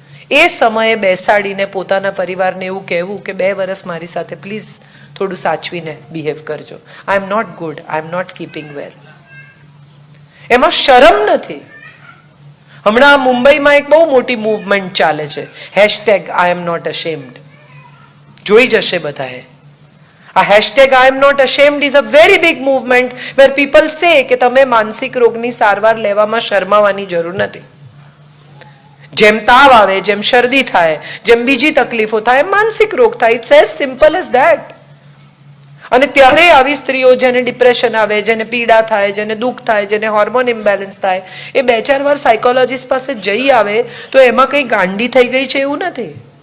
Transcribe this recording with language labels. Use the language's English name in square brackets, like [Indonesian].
[Gujarati] એ સમયે બેસાડીને પોતાના પરિવારને એવું કહેવું કે 2 વર્ષ મારી સાથે પ્લીઝ થોડું સાચવીને બિહેવ કરજો. [English] I am not good, I am not keeping well. [Gujarati] એમાં શરમ નથી. હમણાં મુંબઈમાં એક બહુ મોટી મૂવમેન્ટ ચાલે છે, #I am not ashamed. જોઈ જશે બધાએ. [English] આ #I am not ashamed is a very big movement where people say [Gujarati] કે તમે માનસિક રોગની સારવાર લેવામાં શરમાવાની જરૂર નથી. જેમ તાવ આવે, જેમ શરદી થાય, જેમ બીજી તકલીફો થાય, માનસિક રોગ થાય. [English] It's as simple as that. [Gujarati] અને ત્યારે આવી સ્ત્રીઓ જેને ડિપ્રેશન આવે, જેને પીડા થાય, જેને દુઃખ થાય, જેને હોર્મોન ઇમ્બેલેન્સ થાય, એ 2-4 વાર સાયકોલોજીસ્ટ પાસે જઈ આવે તો એમાં કઈ ગાંડી થઈ ગઈ છે એવું નથી.